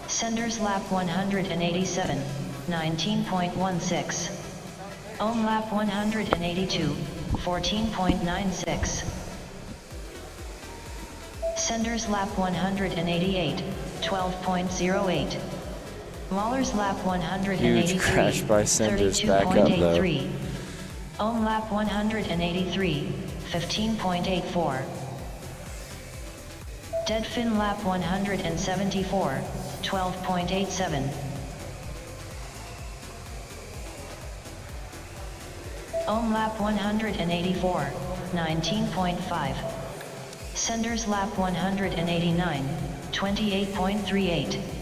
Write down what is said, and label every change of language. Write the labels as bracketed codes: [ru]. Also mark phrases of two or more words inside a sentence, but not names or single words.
[en] Senders lap 187, 19.16. Ohm lap 182, 14.96. Senders lap 188, 12.08. Mahler's lap 183, Huge crash by Senders back up though. 32.83. Ohm lap 183, 15.84. Dead fin lap 174, 12.87. Ohm lap 184, 19.5. Senders lap 189, 28.38.